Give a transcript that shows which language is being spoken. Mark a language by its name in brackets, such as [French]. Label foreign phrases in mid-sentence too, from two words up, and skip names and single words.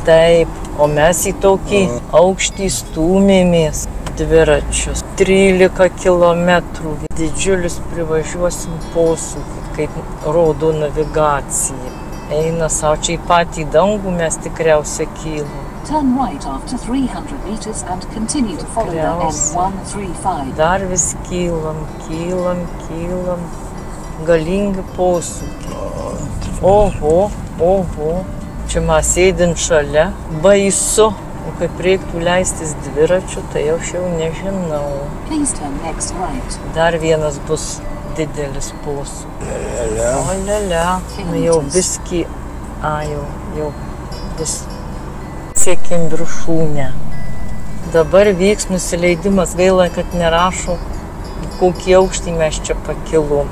[Lithuanian] Taip, o mes į tokį aukštį stūmėmės dviračius. 13 kilometrų. Didžiulius privažiuosim posūkį, kaip rodo navigacija. Eina savo čia į patį dangų, mes tikriausiai kylam. [English] Turn right after 300 meters and continue to follow the M135. [Lithuanian] Dar vis kylam. Galingi posūkiai. Oho. Čia mes sėdint šalia. Baisu. O kaip reiktų leistis dviračiu, tai aš jau nežinau. [English] Please turn next right. [Lithuanian] Dar vienas bus didelis posūkis. Olia. Jau biskį. Jau vis. Siekėm viršūnę. Dabar vyks nusileidimas. Gaila, kad nerašo, kokį aukštį mes čia pakilom.